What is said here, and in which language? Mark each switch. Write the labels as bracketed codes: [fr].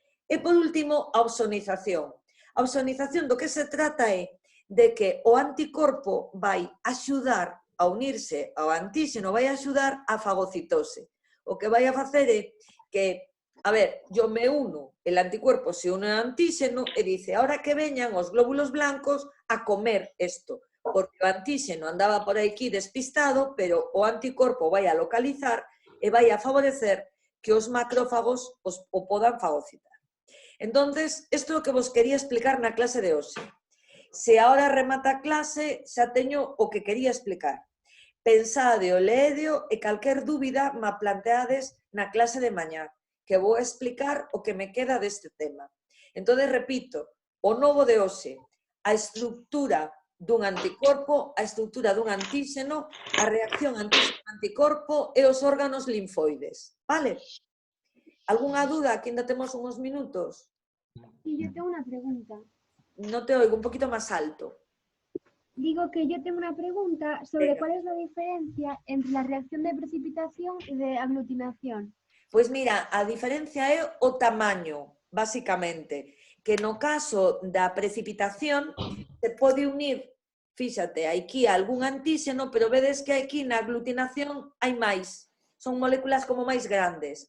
[gl] E por último, a opsonización. A opsonización do que se trata é de que o anticorpo vai axudar a unirse ao antíxeno, vai axudar a fagocitose. O que vai a facer é que, a ver, [es] yo me uno, el anticuerpo se une [gl] ao antíxeno e dice, [es] ahora que [gl] veñan os glóbulos blancos a comer isto, porque o antíxeno andaba por aquí despistado, pero o anticorpo vai a localizar e vai a favorecer que os macrófagos o podan fagocitar. Entonces, isto é o que vos quería explicar na clase de hoxe. Se ahora remata a clase, xa teño o que quería explicar. Pensade o leedeo e calquer dúbida ma planteades na clase de mañá, que vou explicar o que me queda deste tema. Entón, repito, o novo de hoxe, a estructura dun anticorpo, a estructura dun antíxeno, a reacción antíxeno-anticorpo e os órganos linfoides. Vale? Algúnha dúda? Aquí ainda temos uns minutos. [es] Sí, yo tengo una pregunta. No te oigo, un poquito más alto. Digo que yo tengo una pregunta sobre Venga. cuál es la diferencia entre la reacción de precipitación y de aglutinación. [gl] Pois mira, a diferencia é o tamaño, basicamente, que no caso da precipitación se pode unir, fíxate, aquí algún antíxeno, pero vedes que aquí na aglutinación hai máis, son moléculas como máis grandes.